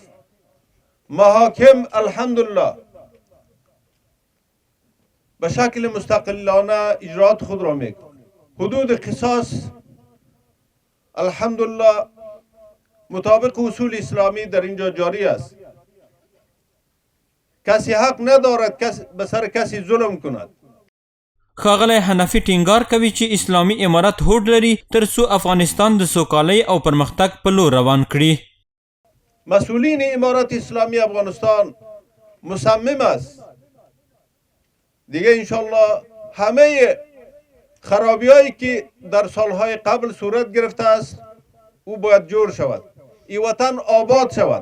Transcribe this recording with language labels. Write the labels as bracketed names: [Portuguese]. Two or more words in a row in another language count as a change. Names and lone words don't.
[Persian] محاکم الحمدلله به شکل مستقلانه اجرات خود را میکنند. حدود قصاص الحمدلله مطابق اصول اسلامی در اینجا جاری است. کسی حق ندارد به سر کسی ظلم کند. [Pashto] ښاغلی حنفي ټینګار کوي چې اسلامي امارت هوډ لري ترڅو افغانستان د سوکالۍ او پرمختګ په لور روان کړي. [Persian] مسئولین امارت اسلامی افغانستان مصمم است دیگه انشالله همه خرابی‌هایی که در سالهای قبل صورت گرفته است او باید جور شود، این وطن آباد شود.